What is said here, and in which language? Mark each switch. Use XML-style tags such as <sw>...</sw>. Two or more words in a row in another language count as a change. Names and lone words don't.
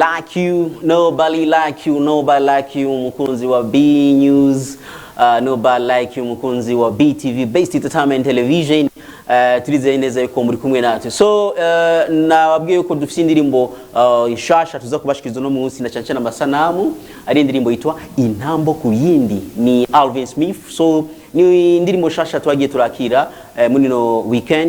<en>Like You, Nobody Like You, Nobody Like You,</en> <rn>mukunzi wa B News,</rn> <en>Nobody Like You,</en> <rn>mukunzi wa BTV, Best Entertainment Television. Turizeye neza yuko muri kumwe natwe. So nababwiye yuko dufite indirimbo nshasha tuza kubashikiriza no munsi, na cyane amasanamu ari indirimbo yitwa Intambo ku Yindi, ni Alvin Smith. So ni indirimbo nshasha twagiye turakira muri no weekend.</rn>